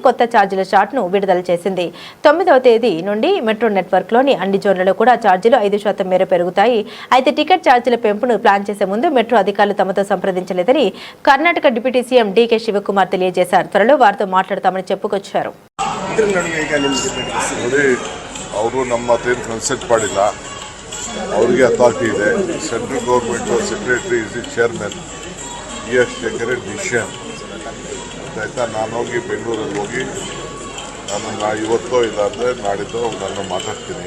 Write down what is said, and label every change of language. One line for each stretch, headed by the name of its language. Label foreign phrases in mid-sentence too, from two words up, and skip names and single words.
Telugu: కొత్త ఛార్జీల చార్ట్ను విడుదల చేసింది. 9వ తేదీ నుండి
English: metro network
Telugu: అన్ని జోన్లలో కూడా ఛార్జీలు 5% మేర పెరుగుతాయి. అయితే టికెట్ ఛార్జీల పెంపును ప్లాన్ చేసే ముందు మెట్రో అధికారులు తమతో సంప్రదించలేదని కర్ణాటక
English: deputy CM
Telugu: డీకే శివకుమార్ తెలియజేశారు. త్వరలో వారితో మాట్లాడతామని చెప్పుకొచ్చారు.
Kannada: ನೋಡಿ, ಅವರು ನಮ್ಮ ಹತ್ರ ಕನ್ಸಲ್ಟ್ ಮಾಡಿಲ್ಲ. ಅವರಿಗೆ ಅಥಾರಿಟಿ ಇದೆ.
English: Central government secretary is the chairman. He has taken a decision.
Kannada: ಆಯಿತಾ, ನಾನು ಹೋಗಿ ಬೆಂಗಳೂರಲ್ಲಿ ಹೋಗಿ ನಾನು ಇವತ್ತೋ ಇಲ್ಲ ಅಂದರೆ ನಾಡಿದ್ದು ನಾನು ಮಾತಾಡ್ತೀನಿ.